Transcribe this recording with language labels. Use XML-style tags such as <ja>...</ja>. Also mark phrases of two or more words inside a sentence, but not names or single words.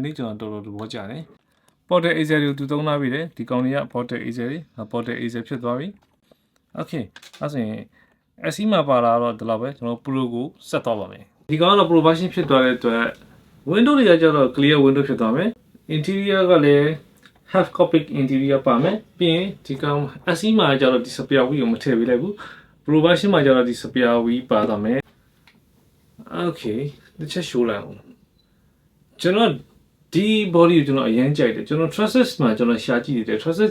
<my>လေးကျွန်တော်တော်တော်သဘောကျတယ်</my> <en>ported Axel</en> <my>တွေကိုသူသုံးလာပြီတယ်ဒီကောင်တွေက</my> <en>ported Axel</en> <my>တွေ</my> <en>ported Axel</en> <my>ဖြစ်သွားပြီ okay အဲ့ဆိုရင် SE မှာပါလာတော့ဒီလောက်ပဲကျွန်တော် Pro ကိုဆက်သွားပါမယ်ဒီကောင်ကတော့</my> <en>Pro version</en> <my>ဖြစ်သွားတဲ့အတွက် window တွေကကျတော့</my> <en>clear window</en> <my>ဖြစ်သွားမယ် interior ကလည်း</my> <en>half cockpit interior</en> <my>ပါမယ်ပြီးရင်ဒီကောင် SE မှာကျတော့ဒီ</my> <en>spare wheel</en> <my>ကိုမထည့်ပေးလိုက်ဘူး</my> <en>Pro version</en> <my>မှာကျတော့ဒီ</my> <en>spare wheel</en> <my>ပါသွားမယ် okay တစ်ချက် show လိုက်အောင်ကျွန်တော်ဒီ body ကိုကျွန်တော်အရင်ကြိုက်တယ်ကျွန်တော် Trusses မှာကျွန်တော်ရှာကြည့်တယ် Trusses</my>